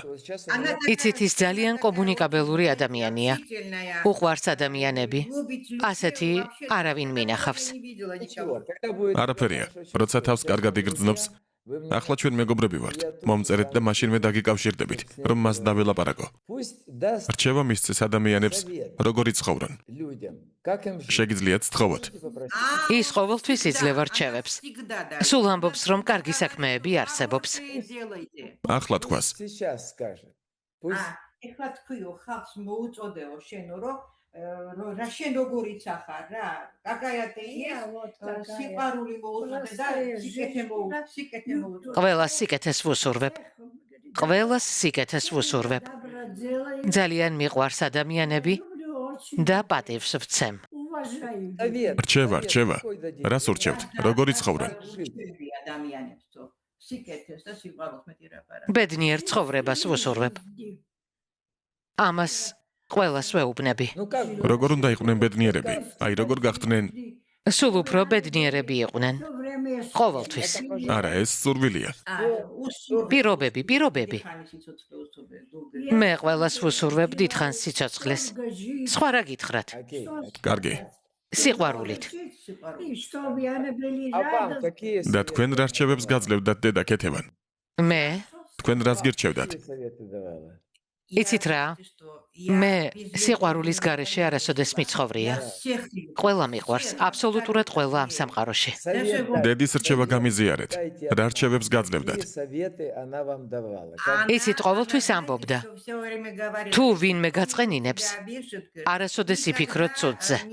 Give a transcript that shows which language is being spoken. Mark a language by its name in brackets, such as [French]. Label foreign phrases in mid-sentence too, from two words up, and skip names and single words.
[Georgian] იცით, ის ძალიან კომუნიკაბელური ადამიანია. უყვარს ადამიანები. ასეთი არავინ მინახავს. არაფერია. როცა თავს კარგად იგრძნობს, ახლა ჩვენ მეგობრები ვართ. მომწერეთ და მაშინვე დაგიკავშირდებით, რომ მას დაველაპარაკო. [Russian] Пусть даст [Georgian] რჩევა მისცეს ადამიანებს, როგორ იცხოვრონ. [Russian] людям. Как им жить? [Georgian] შეგიძლიათ სთხოვოთ. ის ყოველთვის იძლევა რჩევებს. სულ ამბობს, რომ კარგი საქმეები არსებობს. ახლა თქვას. [Russian] Сейчас скажет. Пусть [Georgian] ეხლა თქვიო ხალხს მოუწოდეო შენო რომ რა შენ როგორიც ახარ რა კაკაიატეია სიყვარული მოუწოდე და სიკეთე მოუწოდე ყველას სიკეთეს ვუსურვებ. ყველას სიკეთეს ვუსურვებ. ძალიან მიყვარს ადამიანები და პატივს ვცემ. [Russian] совет. [Georgian] რჩევა. [Russian] Какой дадим? [Georgian] რას ურჩევთ? როგორ იცხოვრონ? ადამიანებს თო სიკეთეს და სიყვარულს მეტი რა პარა ბედნიერ ცხოვრებას ვუსურვებ. ამას ყველას ვეუბნები. [Russian] Ну как бы? [Georgian] როგორ უნდა იყვნენ ბედნიერები? აი როგორ გახდნენ? სულ უფრო ბედნიერები იყვნენ. ყოველთვის. არა, ეს სურვილია. პირობები. მე ყველას ვუსურვებ დიდხანს სიცოცხლეს. სხვა რა გითხრათ? [Russian] Окей. [Georgian] კარგი. სიყვარულით. [Russian] А вам какие [Georgian] და თქვენ რა რჩევებს გაძლევდათ დედა ქეთევან? მე თქვენ რას გირჩევდათ? [Russian] советы давала? [Georgian] იცით რა? მე სიყვარულის გარეშე არასოდეს მიცხოვრია. ყველა მიყვარს, აბსოლუტურად ყველა ამ სამყაროში. დედის რჩევა გამიზიარეთ. რა რჩევებს გაძლევდათ? იცით, ყოველთვის ამბობდა, თუ ვინმე გაწყენინებს, არასოდეს იფიქროთ ცუდზე.